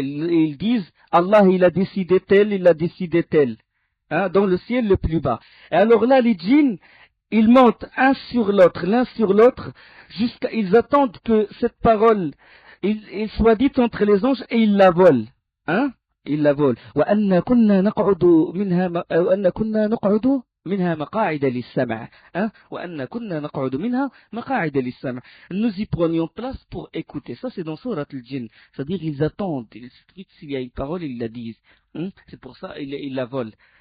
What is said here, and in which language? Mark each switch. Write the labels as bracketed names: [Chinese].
[French] Ils disent, Allah il a décidé tel, hein, dans le ciel le plus bas. Et alors là, les djinns, ils montent l'un sur l'autre, jusqu'à, ils attendent que cette parole, il soit dite entre les anges, et ils la volent. Hein? Ils la volent. [Arabic] وَأَنَّا كُنَّا نَقْعُدُ منها مقاعد للسمع, [French] hein? [Arabic] وأن كنا نقعد منها مقاعد للسمع. [French] Nous y prenions place pour écouter. Ça, c'est dans Surat al-Jinn. C'est-à-dire, ils attendent. S'il y a une parole, ils la disent. C'est pour ça ils la volent.